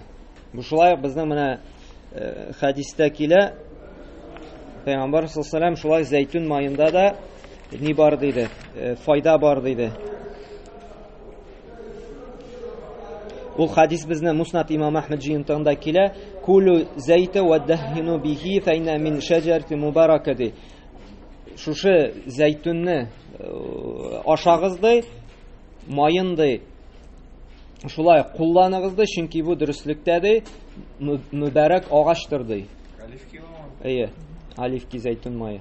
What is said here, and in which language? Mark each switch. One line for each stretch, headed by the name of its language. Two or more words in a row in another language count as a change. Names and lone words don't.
Tatar: Бу шулай безнең менә хәдистә килә, Пәйгамбәр
Arabic: صلى الله عليه وسلم
Tatar: шулай зәйтүн майында да ни бар диде, файда бар диде. Ул хадис безнең Муснад имам Әхмәд җыентыгында килә,
Arabic: كلوا الزيت وادهنوا به فإن من شجرة مباركة ди.
Tatar: Шушы зәйтүнне ашагыз ди, майын ди, шулай кулланыгыз ди, чөнки бу дөрестлектә ди, мубарак агачлар ди. Оливки ва? Оливки, зәйтүн майы.